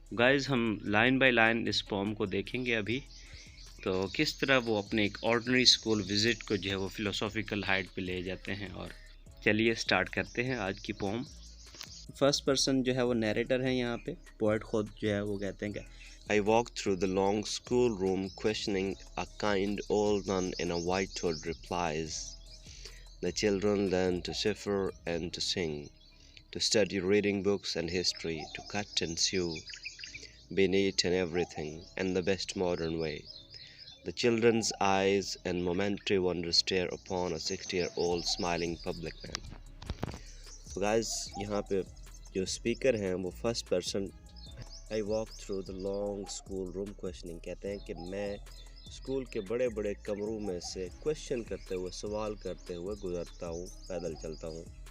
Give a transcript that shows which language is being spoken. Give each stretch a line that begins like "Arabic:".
Hindi: Guys हम line by line इस pome को देखेंगे अभी, तो किस तरह वो अपने एक ऑर्डिनरी स्कूल विज़िट को जो है वो फ़िलोसॉफ़िकल हाइट पे ले जाते हैं। और चलिए स्टार्ट करते हैं आज की पोम। फर्स्ट पर्सन जो है वो नैरेटर है यहाँ पे, पोएट खुद जो है वो कहते हैं कि
English: I walked through the long schoolroom questioning. A kind old nun in a white hood replies. The children learn to cipher and to sing, to study reading books and history, to cut and sew, be neat in everything, in the best modern way. The children's eyes in momentary wonder stare upon a 60-year-old smiling public man. So guys,
Hindi: यहाँ पे जो speaker हैं वो first person
English: I walk through the long school room questioning
Hindi: कहते हैं कि मैं school के बड़े बड़े कमरों में से क्वेश्चन करते हुए, सवाल करते हुए गुजरता हूँ, पैदल चलता हूँ।